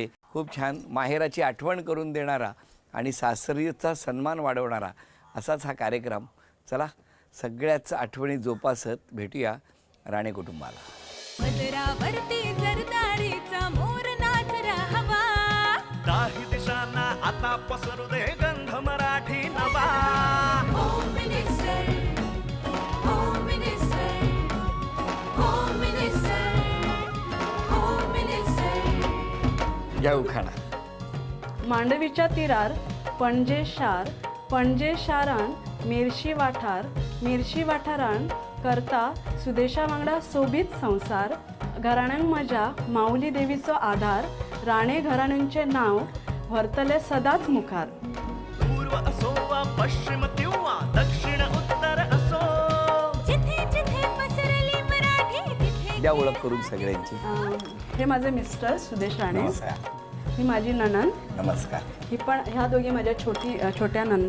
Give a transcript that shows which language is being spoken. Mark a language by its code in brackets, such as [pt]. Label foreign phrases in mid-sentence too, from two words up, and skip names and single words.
[mr] खूप छान, माहेराची आठवण करून देणारा आणि सासरीचा सन्मान वाढवणारा असाच हा कार्यक्रम। चला सगळ्याच आठवणी जोपासत भेटूया राणे कुटुंबाला। मधुरावरती जरदारीचा मोर नाच राहावा, दाही दिशांना आता पसरू दे गंध मराठी नवा। होम मिनिस्टर, होम मिनिस्टर, होम मिनिस्टर, होम मिनिस्टर। जाऊ खाना [kok] मांडवीच्या तीरार पणजे शार, पणजे शारान मिरशी वाठार, मिरशी वाठारान करता सुदेशा वांगडा सोबीत संसार। घराण्यांक म्हज्या माऊली देवीचो आधार, राणे घराण्यांचे नाव व्हरतले सदांच मुखार। [mr] पूर्व असो वा पश्चिम किंवा दक्षिण उत्तर असो, जिथे जिथे पसरली मराठी तिथे द्या ओळख करून सगळ्यांची। हे माझे मिस्टर सुदेश राणे, नमस्कार। ही माझी नणंद, नमस्कार। ही पण ह्या दोघी माझ्या छोट्या नंदा।